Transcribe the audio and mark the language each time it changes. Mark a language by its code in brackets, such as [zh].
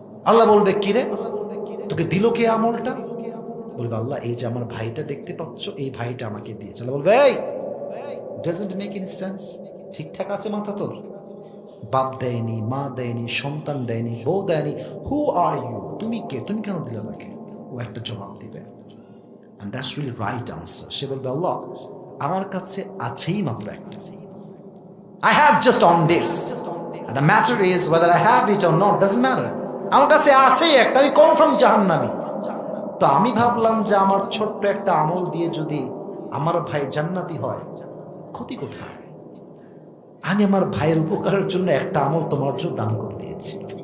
[bn] আল্লাহ বলবে কি রে, তোকে দিল কে আমলটা? বলবে আল্লাহ এই যে আমার ভাইটা দেখতে পাচ্ছ, এই ভাইটা আমাকে দিয়েছে। আল্লাহ বলবে এই [en] doesn't make any sense, [bn] ঠিকঠাক আছে মাথা তোর? বাপ দেয়নি, মা দেয়নি, সন্তান দেয়নি, বউ দেয়নি, [en] who are you, [bn] তুমি কে, তুমি কেন দিলে তাকে? ও একটা জবাব দিবে, [en] and that's really right answer. [bn] সে বলবে আল্লাহ আমার কাছে আছেই মাত্র একটা, [en] I have just on this, and the matter is whether I have it or not doesn't matter. [bn] আমার কাছে আছেই একটা, আমি কনফার্ম জাহান্নামী। তো আমি ভাবলাম যে আমার ছোট্ট একটা আমল দিয়ে যদি আমার ভাই জান্নাতি হয়, ক্ষতি কোথায়? আমি আমার ভাইয়ের উপকারের জন্য একটা আমল তোমার জন্য দান করে দিয়েছি।